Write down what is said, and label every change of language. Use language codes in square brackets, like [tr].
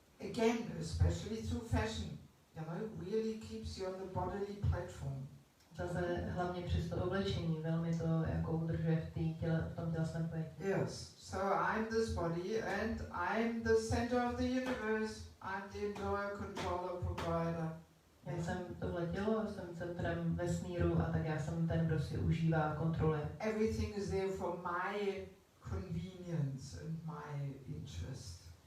[en] Again, especially through fashion, you know, really keeps you on the bodily platform. [cs] Zase hlavně přes to oblečení velmi to jako udržuje v tom tělesném pojetí. [en] Yes, so I'm this body and I'm the center of the universe. I'm the enjoyer, controller, provider. [cs] Já jsem tohle tělo, jsem centrem vesmíru a tak já jsem ten, kdo si užívá a kontroluje. [en] Everything is there for my convenience and my interest.